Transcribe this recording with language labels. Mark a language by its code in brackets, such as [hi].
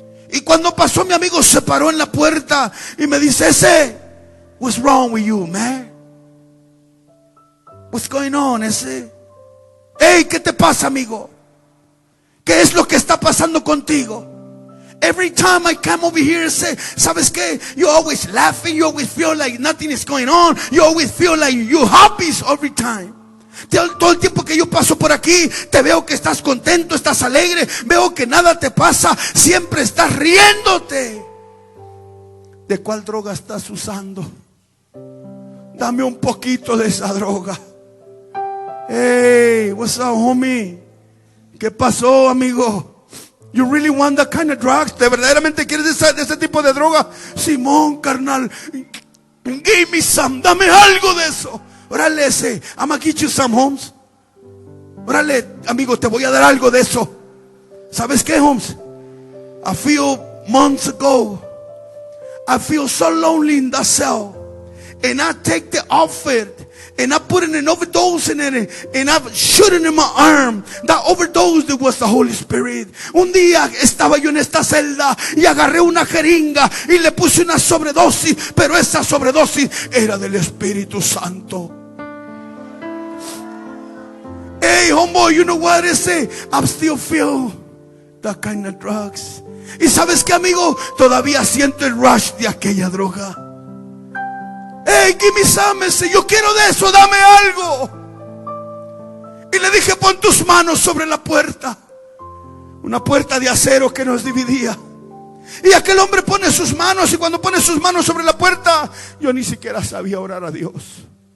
[es] Y cuando pasó mi amigo, se paró en la puerta y me dice: ese, what's wrong with you, man? What's going on, ese? Hey, ¿qué te pasa, amigo? ¿Qué es lo que está pasando contigo? [en] Every time I come over here, say, ¿sabes qué? You always laughing, you always feel like nothing is going on, you always feel like you happy every time. [es] Todo el tiempo que yo paso por aquí, te veo que estás contento, estás alegre, veo que nada te pasa, siempre estás riéndote. ¿De cuál droga estás usando? Dame un poquito de esa droga. [en] Hey, what's up, homie? ¿Qué pasó, amigo? You really want that kind of drugs? [es] ¿Te verdaderamente quieres de ese tipo de droga? Simón, carnal, give me some, dame algo de eso. Órale, ese, I'm gonna get you some, Holmes. Órale, amigo, te voy a dar algo de eso. ¿Sabes qué, Holmes? [en] A few months ago, I feel so lonely in that cell. and I take the outfit and I put an overdose in it, and I shoot it in my arm. That overdose was the Holy Spirit. [es] Un día estaba yo en esta celda y agarré una jeringa y le puse una sobredosis, pero esa sobredosis era del Espíritu Santo. [en] Hey, homeboy, you know what I say? I still feel that kind of drugs. [es] Y sabes qué, amigo, todavía siento el rush de aquella droga. Hey, give me some. Yo quiero de eso, dame algo. Y le dije, pon tus manos sobre la puerta. Una puerta de acero que nos dividía. Y aquel hombre pone sus manos, y cuando pone sus manos sobre la puerta, yo ni siquiera sabía orar a Dios.